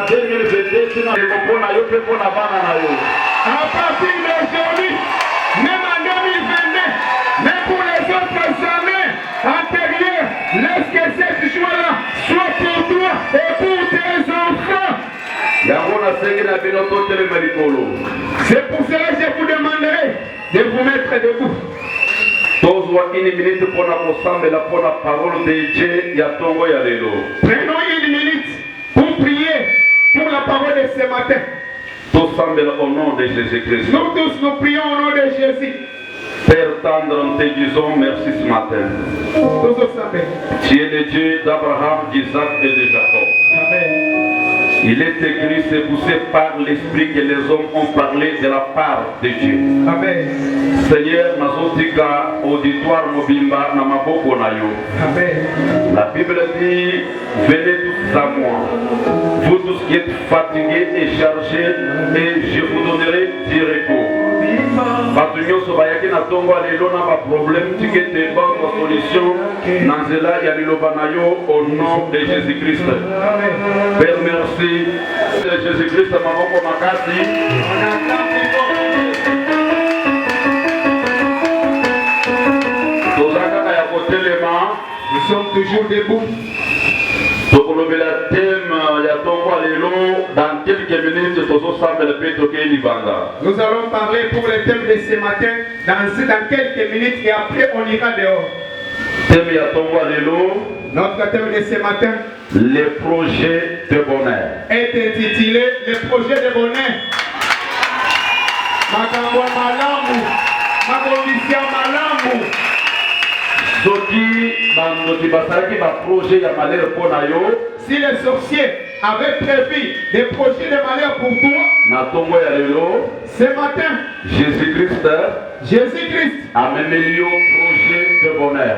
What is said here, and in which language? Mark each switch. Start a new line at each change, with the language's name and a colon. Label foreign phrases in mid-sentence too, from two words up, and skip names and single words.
French: même en 2022, même pour les autres années antérieures, laisse que cette joie-là soit pour toi et pour tes enfants. C'est pour cela que je vous demanderai de vous mettre debout. Tozwa une minute pour la parole de Dieu
Lingala: ya tongo ya lelo.
French: Prenons une minute pour prier pour la parole de ce matin. Tous au nom de Jésus-Christ. Nous tous nous prions au nom de Jésus. Père tendre, nous te disons merci ce matin. Tous ensemble. Tu es le Dieu d'Abraham, d'Isaac et de Jacob. Amen. Il est écrit, c'est poussé par l'esprit que les hommes ont parlé de la part de Dieu. Amen. Seigneur,
Lingala: nazotika auditoire mobimba na maboko na yo. Amen.
French: La Bible dit, venez tous à moi, vous tous qui êtes fatigués et chargés, et je vous donnerai du repos.
Lingala: Bato nyonso bayaki na tongo lelo na ba problème tikete ba solution na nzela ya liloba na yo
French: au nom de Jésus-Christ. Père, merci de Jésus-Christ
Lingala: maboko makasi.
French: Nous sommes toujours debout. Donc le thème dans quelques minutes nous allons parler pour le thème de ce matin dans quelques minutes et après on ira dehors. Notre thème de ce matin, les projets de bonheur, est intitulé les projets de bonheur.
Lingala: Makambo malamu, makondisia malamu.
French: Si les sorciers avaient prévu des projets de malheur pour toi, ce matin, Jésus-Christ amène le projet de bonheur.